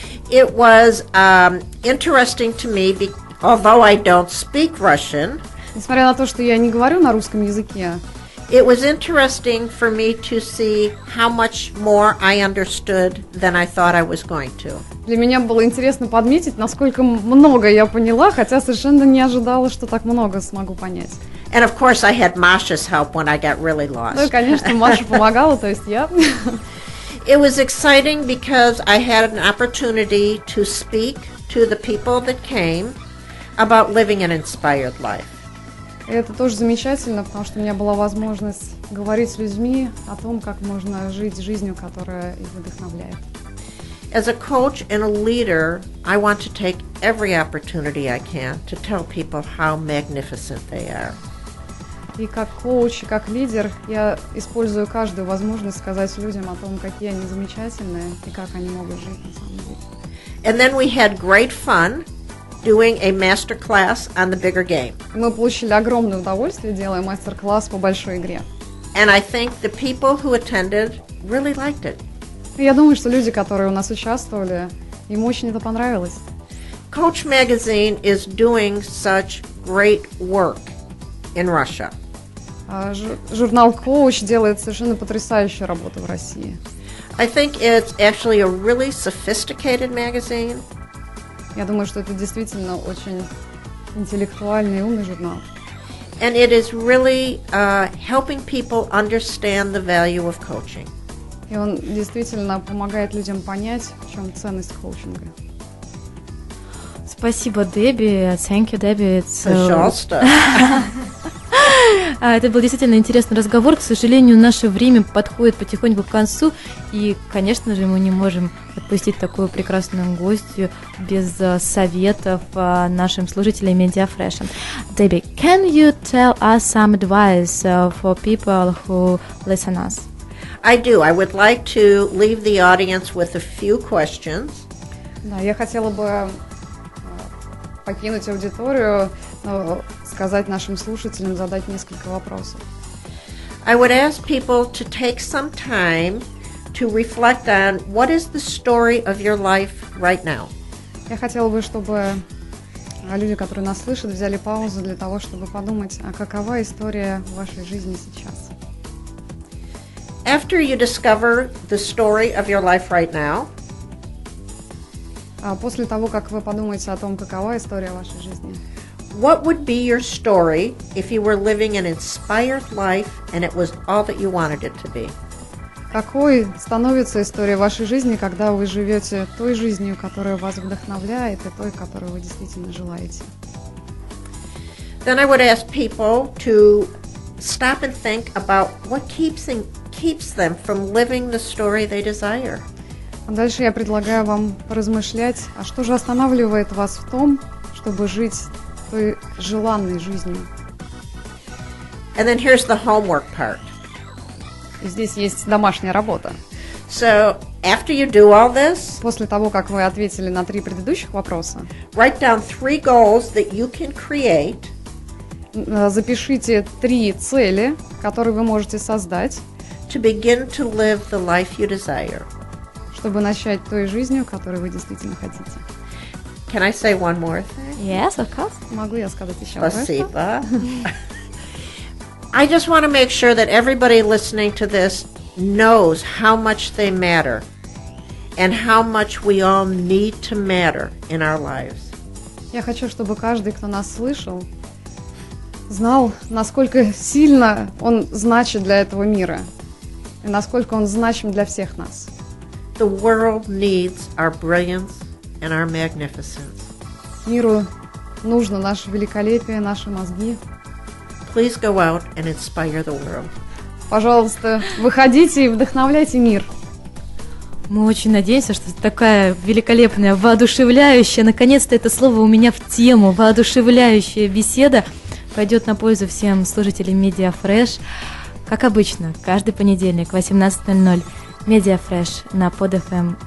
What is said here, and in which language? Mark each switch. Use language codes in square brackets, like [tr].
[en] It was interesting to me, although I don't speak Russian. [ru] Несмотря на то, что я не говорю на русском языке, [en] It was interesting for me to see how much more I understood than I thought I was going to. [ru] для меня было интересно подметить, насколько много я поняла, хотя совершенно не ожидала, что так много смогу понять. [en] And of course I had Masha's help when I got really lost. [ru] Ну и, конечно, Маша помогала, то есть я. [en] It was exciting because I had an opportunity to speak to the people that came about living an inspired life. [ru] И это тоже замечательно, потому что у меня была возможность говорить с людьми о том, как можно жить жизнью, которая их вдохновляет. [en] As a coach and a leader, I want to take every opportunity I can to tell people how magnificent they are. [ru] И как коуч, и как лидер я использую каждую возможность сказать людям о том, какие они замечательные и как они могут жить на самом деле. [en] And then we had great fun doing a master class on the bigger game. [ru] Мы получили огромное удовольствие, делая мастер-класс по большой игре. [en] And I think the people who attended really liked it. [ru] И я думаю, что люди, которые у нас участвовали, им очень это понравилось. [en] Coach Magazine is doing such great work in Russia. [ru] Журнал «Коуч» делает совершенно потрясающую работу в России. [en] I think it's actually a really sophisticated magazine. [ru] Я думаю, что это действительно очень интеллектуальный и умный журнал. [en] And it is really helping people understand the value of coaching. [ru] И он действительно помогает людям понять, в чем ценность коучинга. Спасибо, Дебби. [en] Thank you, Дебби. [ru] Пожалуйста. Это был действительно интересный разговор. К сожалению, наше время подходит потихоньку к концу. И, конечно же, мы не можем отпустить такую прекрасную гостью без советов нашим слушателям Mediafresh. [en] Дебби, can you tell us some advice for people who listen us? I do. I would like to leave the audience with a few questions. [ru] Да, я хотела бы покинуть аудиторию, сказать нашим слушателям, задать несколько вопросов. [en] I would ask people to take some time to reflect on what is the story of your life right now. [ru] Я хотела бы, чтобы люди, которые нас слышат, взяли паузу для того, чтобы подумать, а какова история вашей жизни сейчас. [en] After you discover the story of your life right now, [ru] после того, как вы подумаете о том, какова история вашей жизни, [en] what would be your story if you were living an inspired life and it was all that you wanted it to be? [ru] Какой становится история вашей жизни, когда вы живете той жизнью, которая вас вдохновляет, и той, которую вы действительно желаете? [en] Then I would ask people to stop and think about what keeps them from living the story they desire. [ru] А дальше я предлагаю вам поразмышлять, а что же останавливает вас в том, чтобы жить той желанной жизнью? [en] And then here's the homework part. [ru] И здесь есть домашняя работа. [en] So after you do all this, [ru] После того, как вы ответили на 3 предыдущих вопроса, [en] write down 3 goals that you can create. [ru] Запишите 3 цели, которые вы можете создать, [en] To begin to live the life you desire. [ru] чтобы начать той жизнью, которую вы действительно хотите. [en] Can I say one more thing? Yes, of course. [ru] Могу я сказать еще кое-что? Спасибо. [en] I just want to make sure that everybody listening to this knows how much they matter and how much we all need to matter in our lives. [ru] Я хочу, чтобы каждый, кто нас слышал, знал, насколько сильно он значит для этого мира и насколько он значим для всех нас. [en] The world needs our brilliance and our magnificence. [ru] Миру нужно наше великолепие, наши мозги. [en] Please go out and inspire the world. [ru] Пожалуйста, выходите и вдохновляйте мир. Мы очень надеемся, что такая великолепная, воодушевляющая, наконец-то это слово у меня в тему, воодушевляющая беседа пойдет на пользу всем слушателям Mediafresh. Как обычно, каждый понедельник в 18:00 Mediafresh на PodFM.